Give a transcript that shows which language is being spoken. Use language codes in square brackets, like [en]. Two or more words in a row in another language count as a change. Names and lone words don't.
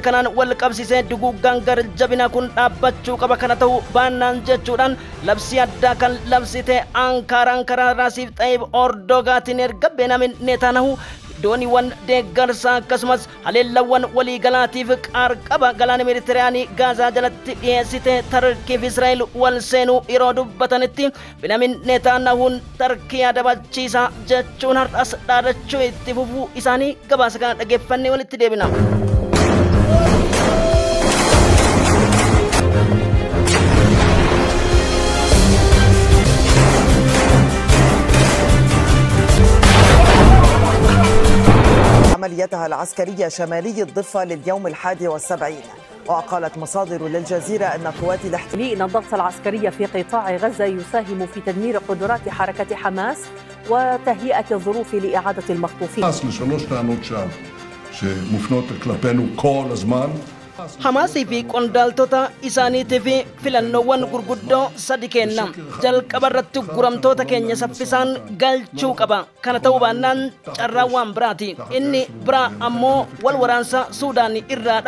[om] kanaan wal qabsiisee duguuggaan gar jabina kun dhaabbachuu qaba kana ta'uu baannaan jechuudhaan labsii addaa kan labsite Ankaraan karaa Rasiif Xayyib Erdogaatiin erga Benyamin Netanyahu dooniiwwan deeggarsaa akkasumas haleellawwan waliigalaatiif qaarqaba galaana Meeditiraanii Gaazaa jalatti dhiyeessite Tarkii fi Israa'el wal seenuu yeroo dubbatanitti Benyamin Netanyahuun Tarkii adabachiisa jechuun har'as dhaadachuu itti fufuu isaanii gabaasa kana dhageeffannee walitti deebina. [ar] عمليتها العسكرية شمالي الضفة لليوم 71. وقالت مصادر للجزيرة أن قوات الاحتلال أن الضغط العسكري في قطاع غزة يساهم في تدمير قدرات حركة حماس وتهيئة الظروف لإعادة المخطوفين. [om] Hamaasii fi qondaaltota isaaniitiif filannoowwan gurguddoo sadi kenna. Jalqabarratti guramtoota keenya saffisaan galchuu qaba. Kana ta'uu baannaan carraa waan biraati. Inni biraa ammoo wal waraansa Suudaan irraadha.